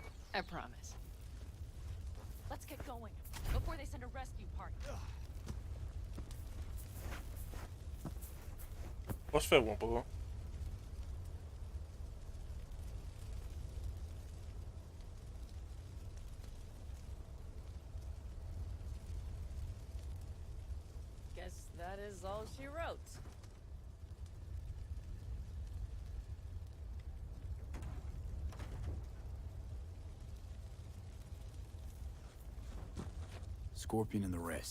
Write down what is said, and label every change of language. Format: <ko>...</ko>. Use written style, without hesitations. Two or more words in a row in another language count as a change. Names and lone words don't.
<en>I promise. Let's get going before they send a rescue party.</en> <el>Πώς φεύγουμε από εδώ?</el> <en>Guess that is all she wrote. Scorpion and the rest.</en>